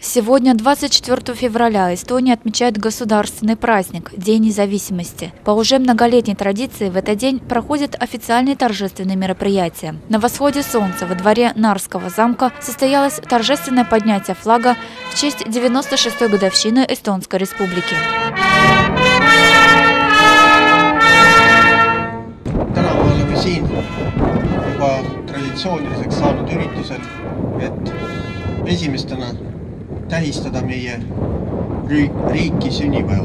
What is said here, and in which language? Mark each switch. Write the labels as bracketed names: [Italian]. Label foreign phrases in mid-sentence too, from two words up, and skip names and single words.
[Russian] Сегодня, 24 февраля, Эстония отмечает государственный праздник – День независимости. По уже многолетней традиции в этот день проходят официальные торжественные мероприятия. На восходе солнца во дворе Нарского замка состоялось торжественное поднятие флага в честь 96-й годовщины Эстонской республики. [Estonian] Täna me oleme siin juba traditsiooniliseks saanud üritusel, et esimestena tähistada meie riiki sünnipäeva.